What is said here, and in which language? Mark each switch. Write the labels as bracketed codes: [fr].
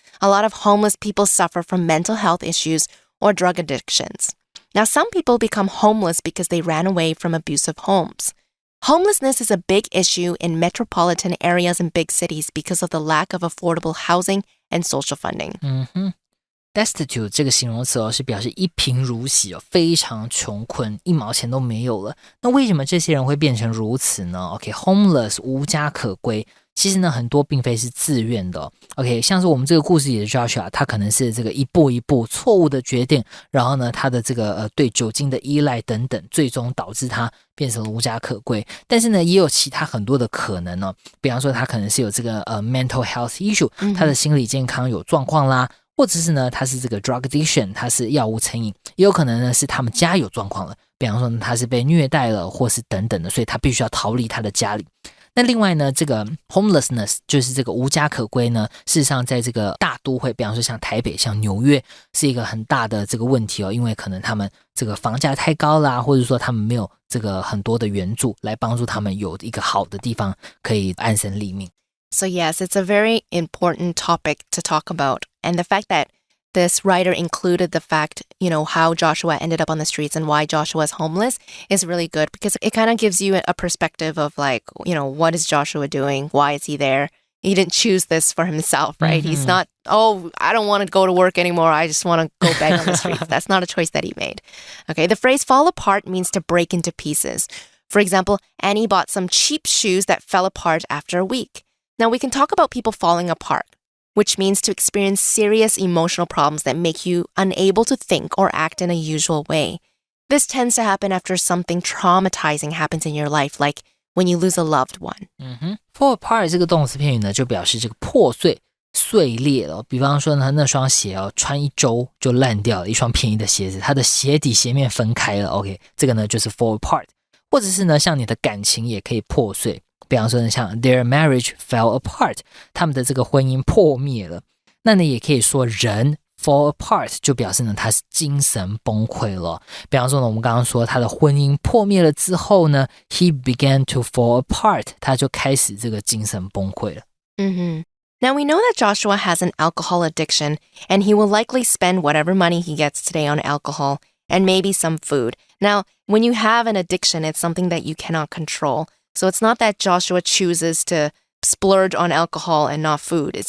[en] A lot of homeless people suffer from mental health issues or drug addictions. Now, some people become homeless because they ran away from abusive homes.Homelessness is a big issue in metropolitan areas and big cities because of the lack of affordable housing and social funding. [zh] Destitute 这个形容词是表示一贫如洗非常穷困，一毛钱都没有了。那为什么这些人会变成如此呢 ？OK，homeless 无家可归。其实呢，很多并非是自愿的OK， 像是我们这个故事里的 Joshua， 他可能是这个一步一步错误的决定，然后呢，他的这个对酒精的依赖等等，最终导致他变成了无家可归。但是呢，也有其他很多的可能比方说他可能是有这个 [en] mental health issue， [zh] 他的心理健康有状况啦。或者是呢，他是这个 [en] drug addiction， [zh] 他是药物成瘾，也有可能呢是他们家有状况了，比方说他是被虐待了，或是等等的，所以他必须要逃离他的家里。那另外呢，这个 homelessness 就是这个无家可归呢，事实上在这个大都会，比方说像台北、像纽约，是一个很大的这个问题因为可能他们这个房价太高啦，或者说他们没有这个很多的援助来帮助他们有一个好的地方可以安身立命。 [en] So yes, it's a very important topic to talk about. And the fact that this writer included the fact, how Joshua ended up on the streets and why Joshua is homeless is really good because it kind of gives you a perspective of what is Joshua doing? Why is he there? He didn't choose this for himself, right? He's not, I don't want to go to work anymore. I just want to go beg on the streets. That's not a choice that he made. Okay, the phrase fall apart means to break into pieces. For example, Annie bought some cheap shoes that fell apart after a week. Now, we can talk about people falling apart. which means to experience serious emotional problems that make you unable to think or act in a usual way. This tends to happen after something traumatizing happens in your life, like when you lose a loved one. [zh] Fall apart 这个动词片语呢，就表示这个破碎、碎裂了。比方说呢，那双鞋穿一周就烂掉了，一双便宜的鞋子，它的鞋底鞋面分开了。 OK， 这个呢就是 fall apart。或者是呢，像你的感情也可以破碎。比方说呢，像 [en] their marriage fell apart， [zh] 他们的这个婚姻破灭了。那你也可以说人fall apart， 就表示呢他是精神崩溃了。比方说呢，我们刚刚说他的婚姻破灭了之后呢 [en] he began to fall apart， [zh] 他就开始这个精神崩溃了。 [en] Now we know that Joshua has an alcohol addiction, and he will likely spend whatever money he gets today on alcohol and maybe some food. Now, when you have an addiction, it's something that you cannot control. So it's not that Joshua chooses to splurge on alcohol and not food.